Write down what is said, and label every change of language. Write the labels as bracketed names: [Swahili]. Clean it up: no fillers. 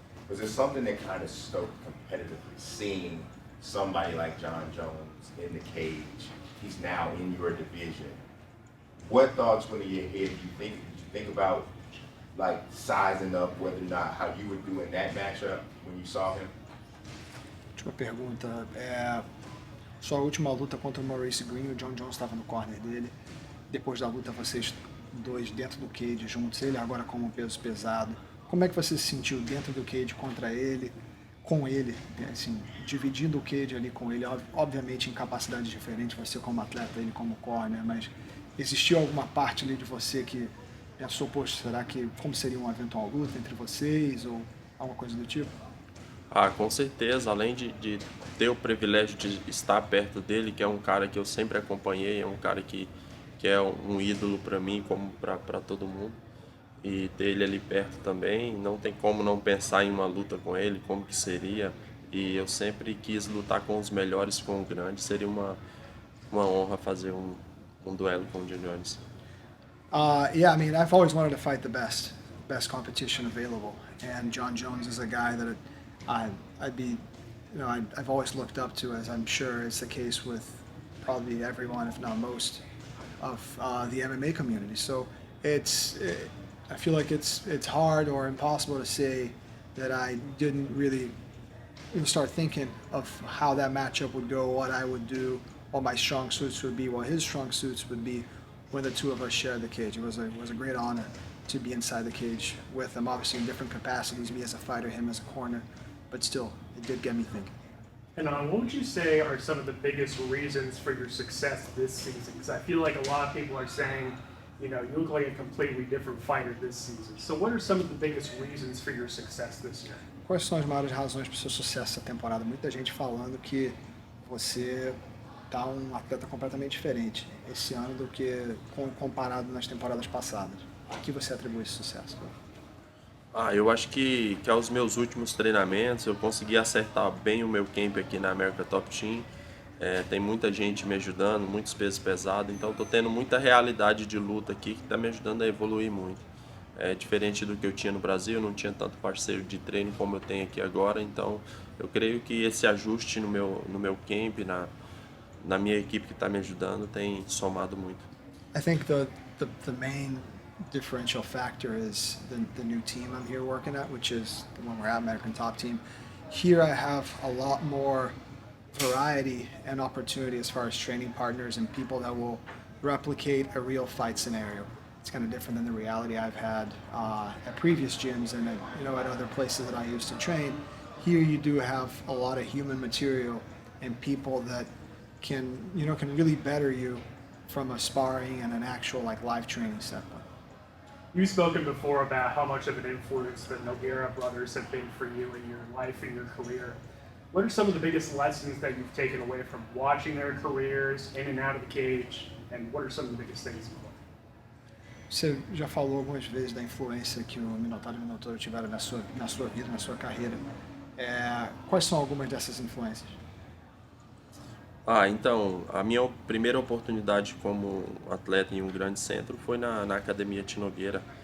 [English] Was there something that kind of stoked competitively, seeing somebody like John Jones in the cage? He's now in your division. What thoughts went in your head? Did you think about like sizing up whether or not how you would do in that matchup when you saw him? [Portuguese] Última pergunta. Sua última luta contra o Maurice Green, o John Jones estava no corner dele. Depois da luta, vocês dois dentro do cage juntos, ele agora como peso pesado. Como é que você se sentiu dentro do cage contra ele, com ele, assim, dividindo o cage ali com ele, obviamente em capacidades diferentes, você como atleta, ele como corner, mas existiu alguma parte ali de você que pensou, poxa, será que, como seria uma eventual luta entre vocês, ou alguma coisa do tipo? Ah, com certeza, além de ter o privilégio de estar perto dele, que é um cara que eu sempre acompanhei, é um cara que é um ídolo para mim, como para todo mundo, e ter ele ali perto também, não tem como não pensar em uma luta com ele, como que seria, e eu sempre quis lutar com os melhores, com o grande, seria uma honra fazer um duelo com o John Jones. [English] Yeah, I mean, I've always wanted to fight the best competition available, and John Jones is a guy that I'd be, I've always looked up to, as I'm sure is the case with probably everyone, if not most, of the MMA community. So I feel like it's hard or impossible to say that I didn't really even start thinking of how that matchup would go, what I would do, what my strong suits would be, what his strong suits would be when the two of us shared the cage. It was a great honor to be inside the cage with him, obviously in different capacities, me as a fighter, him as a corner, but still, it did get me thinking. And what would you say are some of the biggest reasons for your success this season? Because I feel like a lot of people are saying, you look like a completely different fighter this season. So what are some of the biggest reasons for your success this year? [Portuguese] Quais são as maiores razões para o seu sucesso essa temporada? Muita gente falando que você tá um atleta completamente diferente esse ano do que comparado nas temporadas passadas. A que você atribui esse sucesso? Eu acho que aos meus últimos treinamentos eu consegui acertar bem o meu camp aqui na America Top Team. Tem muita gente me ajudando, muitos pesos pesados, então estou tendo muita realidade de luta aqui que está me ajudando a evoluir muito. Diferente do que eu tinha no Brasil, eu não tinha tanto parceiro de treino como eu tenho aqui agora, então eu creio que esse ajuste no meu camp, na minha equipe que está me ajudando, tem somado muito. [English] I think the main differential factor is the new team I'm here working at, which is the one we're at, American Top Team. Here I have a lot more variety and opportunity as far as training partners and people that will replicate a real fight scenario. It's kind of different than the reality I've had at previous gyms and at other places that I used to train. Here you do have a lot of human material and people that can really better you from a sparring and an actual live training standpoint. You've spoken before about how much of an influence the Nogueira brothers have been for you in your life and your career. What are some of the biggest lessons that you've taken away from watching their careers in and out of the cage, and what are some of the biggest things you've learned? [Portuguese] Você já falou algumas vezes da influência que o Minotauro e o Minotauro tiveram na sua vida, na sua carreira. Quais são algumas dessas influências? Então, a minha primeira oportunidade como atleta em um grande centro foi na Academia Nogueira.